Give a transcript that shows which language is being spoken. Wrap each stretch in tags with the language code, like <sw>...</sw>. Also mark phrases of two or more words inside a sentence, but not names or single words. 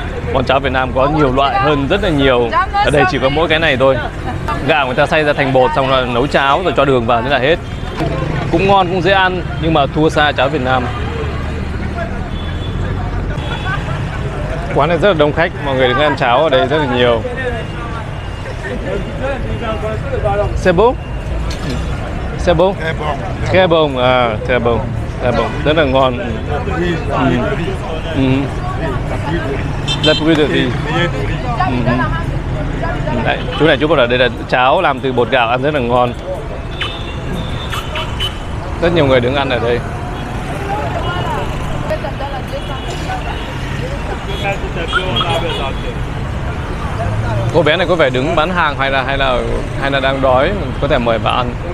<vi>Món cháo Việt Nam có nhiều loại hơn rất là nhiều. Ở đây chỉ có mỗi cái này thôi. Gạo người ta xay ra thành bột xong rồi nấu cháo rồi cho đường vào thế là hết. Cũng ngon, cũng dễ ăn nhưng mà thua xa cháo Việt Nam. Quán này rất là đông khách, mọi người đứng ăn cháo ở đây rất là nhiều.</vi> <fr>C'est bon? C'est bon? Très bon, à, très bon. Très bon,</fr> <vi>rất là ngon.</vi> <fr>La pluie de riz.</fr> <vi>Đấy, chú này chú bảo là đây là cháo làm từ bột gạo, ăn rất là ngon. Rất nhiều người đứng ăn ở đây. Cô bé này có vẻ đứng bán hàng hay là đang đói, có thể mời vào ăn.</vi>